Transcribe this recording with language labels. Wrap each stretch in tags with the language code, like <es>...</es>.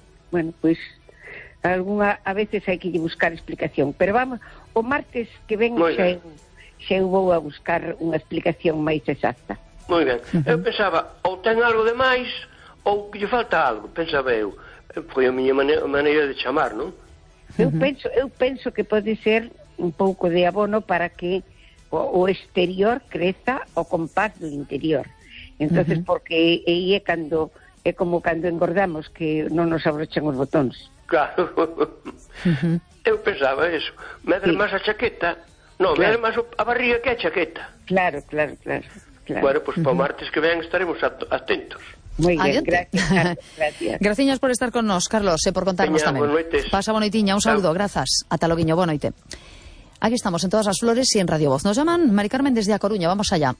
<gl>Bueno, pois, alguna, a veces hai que buscar explicación, pero vamos, o martes que ven xa eu vou a buscar unha explicación máis exacta. Moi ben, eu pensaba, ou ten algo de máis, ou que lle falta algo, pensaba eu... Foi a miña maneira de chamar, non? Eu penso que pode ser un pouco de abono para que o exterior creza o compás do interior. Entón, porque aí é cando é como cando engordamos que non nos abrochan os botóns. Claro. Eu pensaba eso. Me dá máis a chaqueta. Non, claro. Me dá máis a barriga que a chaqueta. Claro. Claro.</gl> <es>Bueno, pues para martes que ven estaremos atentos. Muy bien, gracias.</es> <gl>Graciñas por estar con nos, Carlos, por contarnos Peña,</gl> <es>también.</es> <gl>Bonoites. Pasa bonitinha, un saludo, chao. Grazas. Ata loguiño, bonoite. Aquí estamos, en Todas as Flores e en Radio Voz.</gl> <es>Nos llaman Mari Carmen desde A Coruña, vamos allá.</es>